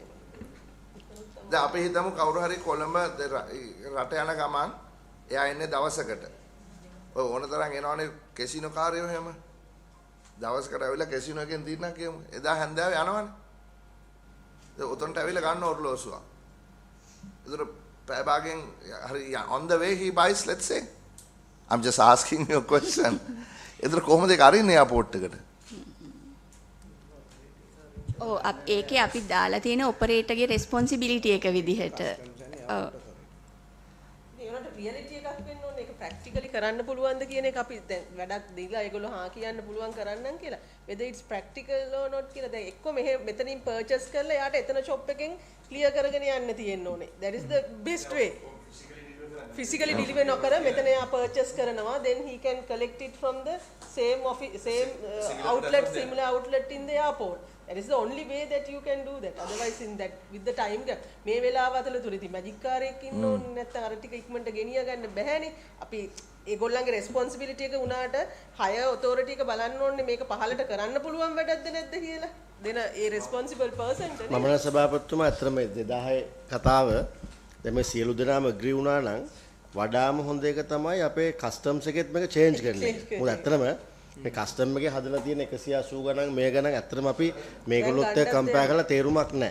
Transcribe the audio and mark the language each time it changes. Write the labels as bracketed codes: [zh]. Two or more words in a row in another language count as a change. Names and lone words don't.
[si] දැන් අපි හිතමු කවුරු හරි කොළඹ රට යන ගමන් එයා එන්නේ දවසකට. ඔය ඕන තරම් එනවනේ කැසිනෝ කාර්යෝ එහෙම. දවසකට ඇවිල්ලා කැසිනෝ එකෙන් දිනන කියමු. එදා හැන්දෑවේ යනවනේ. ඒ උතන්ට ඇවිල්ලා ගන්න ඔර්ලෝසුවක්. ඒතර පැය භාගෙන් හරි [en] on the way he buys, let's say. I'm just asking you a question. [si] ඒතර කොහොමද ඒක අරින්නේ එයාපෝට් එකට? ඔව් ඒකේ අපි දාලා තියෙන [en] operator's responsibility [si] එක විදිහට. ඔව්. මේ උනට රියැලිටි එකක් වෙන්න ඕනේ. ඒක ප්‍රැක්ටිකලි කරන්න පුළුවන්ද කියන එක අපි දැන් වැඩක් දීලා ඒගොල්ලෝ හා කියන්න පුළුවන් කරන්නම් කියලා. [en] whether it's practical or not [si] කියලා දැන් එක්ක මෙතනින් purchase කරලා එයාට එතන shop එකෙන් clear කරගෙන යන්න තියෙන්න ඕනේ. [en] That is the best way. Physically deliver [si] නොකර මෙතන එයා [en] purchase කරනවා, then he can collect it from the same outlet, similar outlet in the airport. That is the only way that you can do that. Otherwise in that with the time gap [si] මේ වෙලාව අතරතුරදී මැජික් කාරයෙක් ඉන්න ඕනේ නැත්නම් අර ටික ඉක්මනට ගෙනිය ගන්න බෑනේ. අපි ඒගොල්ලන්ගේ රෙස්පොන්සිබිලිටි එක උනාට [en] higher authority [si] එක බලන්න ඕනේ මේක පහලට කරන්න පුළුවන් වැඩක්ද නැද්ද කියලා. දෙන ඒ [en] responsible person [si] ට මම නම් සභාපතිතුමා අත්‍තරම 2010 කතාව දැන් මේ සියලු දෙනාම agree වුණා නම් වඩාම හොඳ එක තමයි අපේ customs එකෙත් මේක change කරන්නේ. මොකද අත්‍තරම මේ කස්ටම් එකේ හදලා තියෙන 180 ගණන් මේ ගණන් ඇත්තටම අපි මේගොල්ලොත් එක්ක කම්පෙයාර් කරලා තේරුමක් නැහැ.